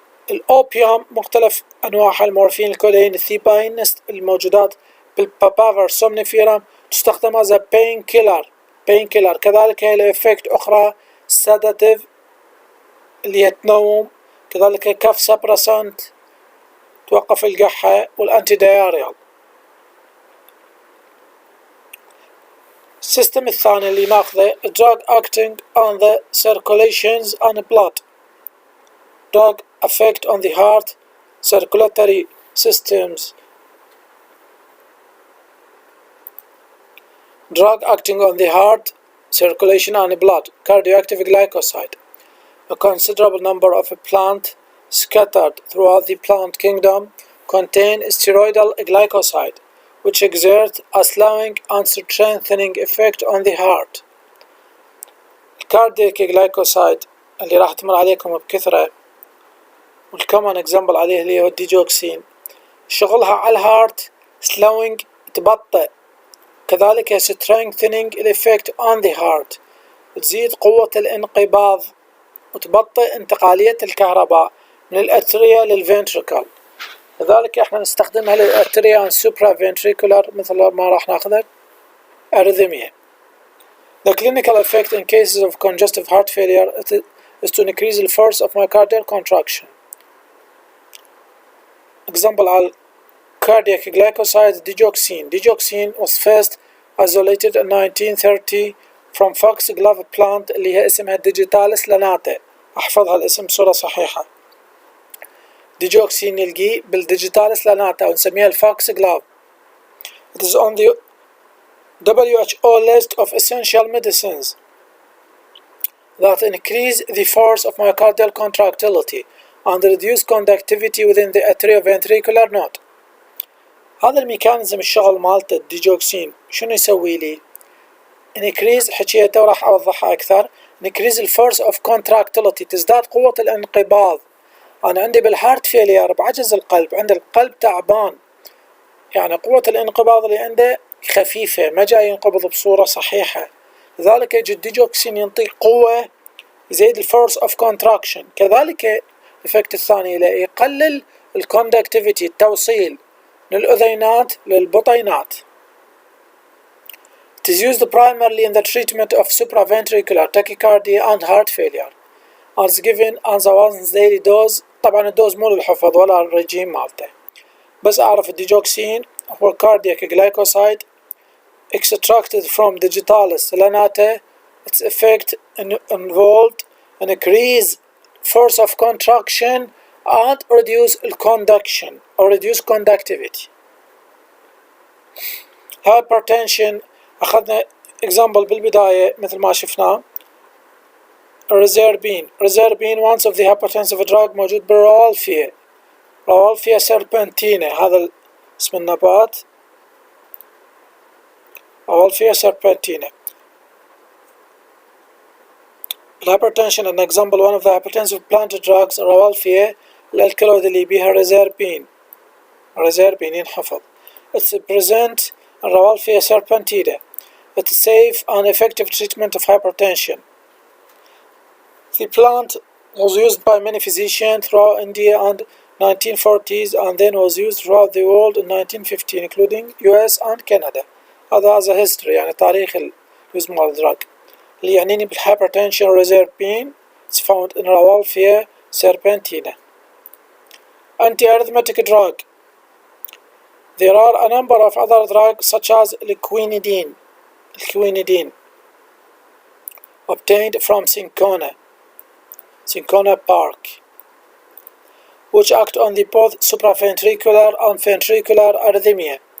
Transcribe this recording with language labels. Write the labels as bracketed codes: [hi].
[ar] الأوبيوم مختلف أنواع المورفين، الكوداين، الثيباين الموجودات بالبابافر somniferum تستخدم [en] as a painkiller. [ar] كذلك هي الإفكت أخرى sedative اللي هي تنوم، كذلك كاف سبرسانت توقف القحة، والأنتي دايريال. السيستم الثاني اللي ناخذه [en] drug acting on the circulations and blood. drug effect on the heart circulatory systems. drug acting on the heart circulation and blood. Cardioactive glycoside. A considerable number of a plant scattered throughout the plant kingdom contain steroidal glycoside which exert a slowing and strengthening effect on the heart. [ar] الكاردياك جلايكوسايد اللي راح تمر عليكم بكثرة والكومن اكزامبل عليه اللي هو الديجوكسين، شغلها على الهارت slowing تبطئ، كذلك strengthening ال [en] effect on the heart [ar] تزيد قوة الانقباض وتبطئ انتقالية الكهرباء من الأتريا للفنتريكل، لذلك احنا نستخدمها للأتريا والسوبرا فنتريكولار مثل ما راح ناخذها arrhythmia. [en] The clinical effect in cases of congestive heart failure is to increase the force of myocardial contraction. Example على cardiac glycoside digoxin. Digoxin was first isolated in 1930 from foxglove plant [ar] اللي هي اسمها [en] digitalis lanata. [ar] احفظها الاسم بصورة صحيحة. digoxin نلقيه بالdigitalis lanata ونسميها الfoxglove. [en] It is on the WHO list of essential medicines that increase the force of myocardial contractility and reduce conductivity within the atrioventricular node. [ar] هذا الميكانيزم الشغل مالته الديجوكسين شنو يسوي لي؟ increase حكيته وراح اوضحها اكثر. [en] increase the force of contractility [ar] تزداد قوة الانقباض. انا عندي بالهارت فيلير بعجز القلب، عند القلب تعبان، يعني قوة الانقباض اللي عنده خفيفة ما جاي ينقبض بصورة صحيحة، لذلك يجي الديجوكسين ينطيك قوة يزيد الفورس اوف كونتراكشن. كذلك الإفكت الثاني له يقلل الكوندكتيفيتي التوصيل من الأذينات للبطينات. [en] It is used primarily in the treatment of supraventricular tachycardia and heart failure and is given as a once daily dose. [ar] طبعا الدوز مو للحفظ ولا الرجيم مالته، بس أعرف الديجوكسين هو [en] cardiac glycoside extracted from digitalis lanata. Its effect involved an increase force of contraction and reduce conduction or reduce conductivity. [ar] Hypertension أخذنا example بالبداية مثل ما شفناه ريزيربين. [en] one of the hypertensive drug [ar] موجود بالروالفيا. روالفيا سيربنتينا هذا اسم النبات، روالفيا سيربنتينا. [en] الهايبرتنشن an example one of the hypertensive plant drugs [ar] روالفيا الالكالويد اللي بيها ريزيربين ينحفظ. [en] It's present in Rauwolfia serpentina. It's safe and effective treatment of hypertension. The plant was used by many physicians throughout India and 1940s and then was used throughout the world in 1915 including US and Canada. [ar] هذا [en] as a history [ar] يعني تاريخ اليوز مال الدراج. اللي يعنيني بالhypertension ريزيربين [en] it's found in [ar] روالفيا سيربنتينا. [en] Anti-arrhythmic drug. There are a number of other drugs such as quinidine obtained from Cinchona bark, which act on the both supraventricular and ventricular arrhythmia.